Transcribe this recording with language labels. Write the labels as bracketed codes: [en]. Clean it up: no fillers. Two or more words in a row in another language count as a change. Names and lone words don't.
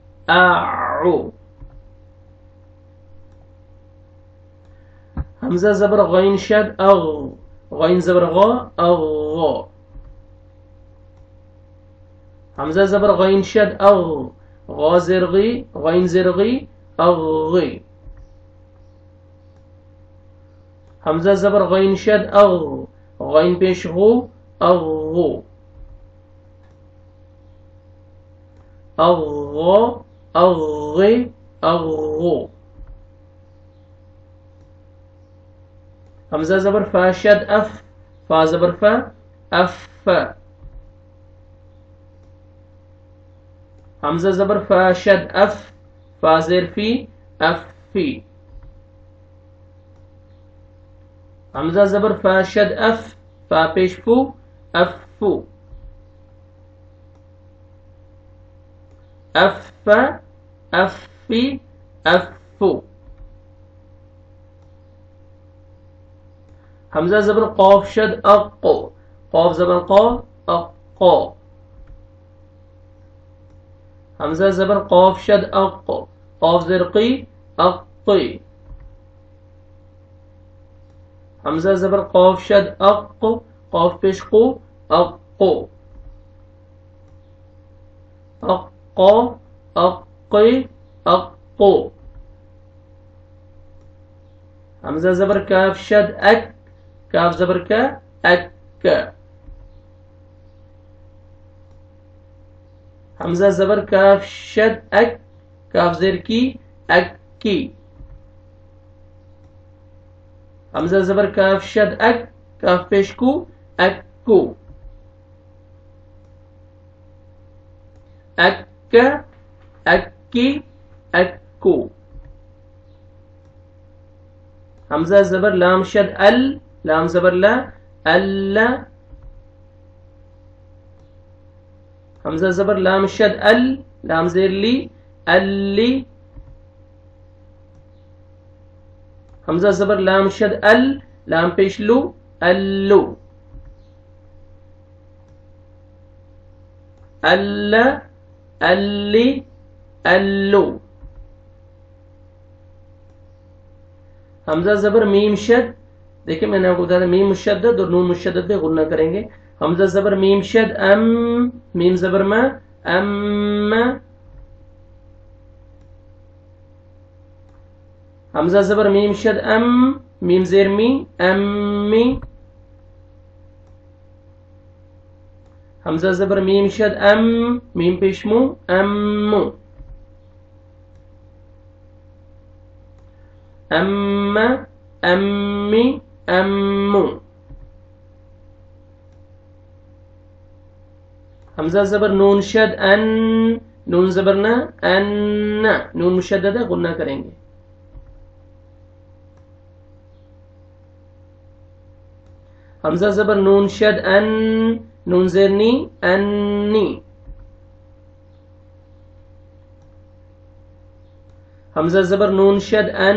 [ur] اعو. حمزہ زبر غین شد اغ. غین زبر غا اغا. حمزہ زبر غین شد اغ. غا زرغی غین زرغی اغی. حمزہ زبر غین شد اغ. غین پیش غو اغو. اغا اغی اغو. حمزہ زبر فا شد اف. فا زبر فا اف. حمزہ زبر فا شد اف. فا زیر فی اف فی. حمزہ زبر فا شد اف. فا پیش فو اف فو. اف اف فی اف فو. حمزہ زبر قاف شد اق. قاف زبر قا اقا. حمزہ زبر قاف شد اق. قاف زرقی اقی. حمزہ زبر قاف شد اق. قاف پیش قو اقو. اقا اقی اقو. حمزہ زبر کاف شد اک. کاف زبر کا اک. حمزہ زبر کاف شد اک. کاف زیر کی اک کی. حمزہ زبر کاف شد اک. کاف پیش کو اک کو. اک اکی اکو. حمزہ زبر لام شد ال. لام زبر لا اللہ. حمزہ زبر لام شد ال. لام زیر لی اللی. حمزہ زبر لام شد ال. لام پیش لو الو. اللہ اللی الو. حمزہ زبر میم شد. دیکھیں میں نے آپ کو بتایا میم مشدد اور نون مشدد پہ غنہ کریں گے. حمزہ زبر میم شد ام. میم زبر ما ام. حمزہ زبر میم شد ام. میم زیر می امی. حمزہ زبر میم شد ام. میم پیشمو امو. ام امی امو. حمزہ زبر نون شد ان. نون زبر نا ان. نون مشدد ہے غنہ کریں گے. حمزہ زبر نون شد ان. نون زیر نی انی. حمزہ زبر نون شد ان.